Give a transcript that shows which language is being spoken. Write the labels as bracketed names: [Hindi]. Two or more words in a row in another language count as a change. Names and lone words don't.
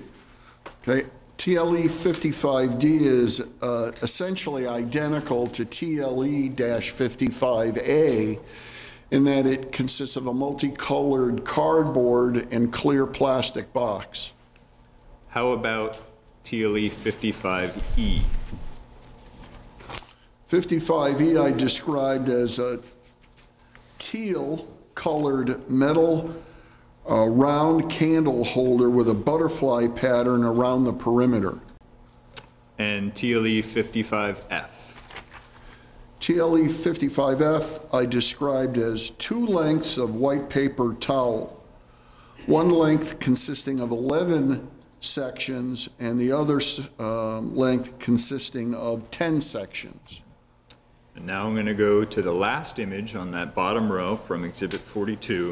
[English] Okay, TLE 55D is essentially identical to TLE-55A in that it consists of a multicolored cardboard and clear plastic box. How about TLE 55E? 55E I described as a teal-colored metal round candle holder with a butterfly pattern around the perimeter. And TLE 55F? TLE 55F I described as 2 lengths of white paper towel, one length consisting of 11 sections and the other length consisting of 10 sections. And now I'm going to go to the last image on that bottom row from Exhibit 42.